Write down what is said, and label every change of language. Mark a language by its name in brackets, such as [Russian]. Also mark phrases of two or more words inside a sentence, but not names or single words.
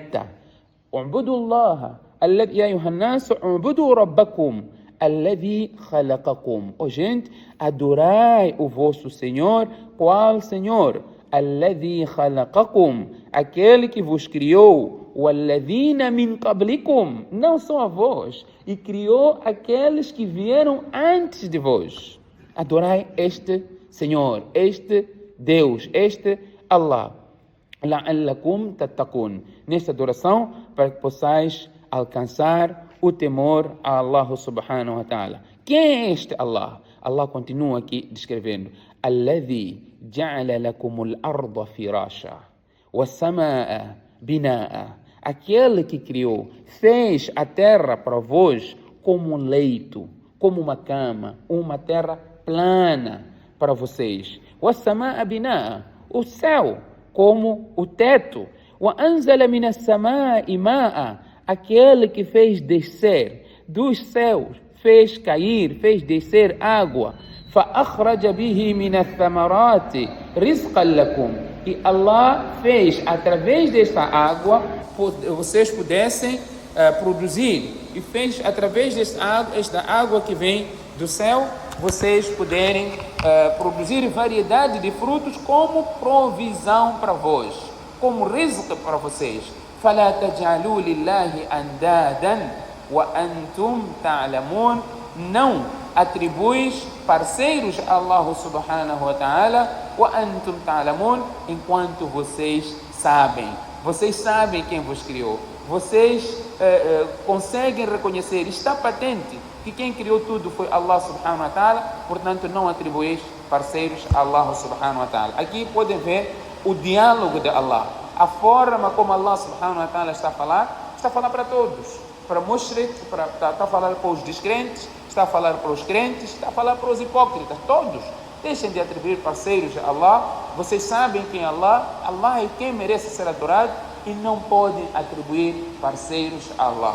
[Arabic] اعبدوا الله الذي يا أيها الناس اعبدوا ربكم الذي خلقكم. [Portuguese] Ó gente, adorai o vosso Senhor. Qual Senhor? [Arabic] الذي خلقكم. [Portuguese] Aquele que vos criou. [Arabic] وَالَّذِينَ مِنْ قَبْلِكُمْ. [Portuguese] Não só a vós. E criou aqueles que vieram antes de vós. Adorai este Senhor, este Deus, este Allah. [Arabic] لَعَلَّكُمْ تَتَّقُونَ. [Portuguese] Nesta adoração, para que possais alcançar o temor a Allah [Arabic] سبحانه وتعالى. [Portuguese] Quem é este Allah? Allah continua aqui descrevendo. [Arabic] الَّذِي جَعَلَ لَكُمُ الْأَرْضَ فِرَاشًا وَالسَّمَاءَ بِنَاءً. [Portuguese] Aquele que criou, fez a terra para vós como um leito, como uma cama, uma terra plana para vocês. [Arabic] وَالسَّمَاءَ بِنَاءً. [Portuguese] O céu como o teto. [Arabic] وَأَنزَلَ مِنَ السَّمَاءِ مَاءً. [Portuguese] Aquele que fez descer dos céus, fez cair, fez descer água. [Arabic] فَأَخْرَجَ بِهِ مِنَ الثَّمَرَاتِ رِزْقًا لَكُمْ. [Portuguese] E Allah fez, através desta água, vocês pudessem produzir. E fez, através desta água que vem do céu, vocês puderem produzir variedade de frutos como provisão para vós, como rizq para vocês. [Arabic] فَلَا تَجْعَلُوا لِلَّهِ أَنْدَادًا وَأَنْتُمْ تَعْلَمُونَ. [Portuguese] Não atribuis parceiros a Allah [Arabic] سبحانه وتعالى, وَأَنْتُمْ تَعْلَمُونَ, [Portuguese] enquanto vocês sabem. Vocês sabem quem vos criou. Vocês conseguem reconhecer, está patente, que quem criou tudo foi Allah [Arabic] سبحانه وتعالى, [Portuguese] portanto não atribuís parceiros a Allah [Arabic] سبحانه وتعالى. [Portuguese] Aqui podem ver o diálogo de Allah, a forma como Allah [Arabic] سبحانه وتعالى [Portuguese] está a falar para todos, para mushrik, está a falar para os descrentes, está a falar para os crentes, está a falar para os hipócritas, todos. Deixem de atribuir parceiros a Allah. Vocês sabem quem é Allah. Allah é quem merece ser adorado e não podem atribuir parceiros a Allah.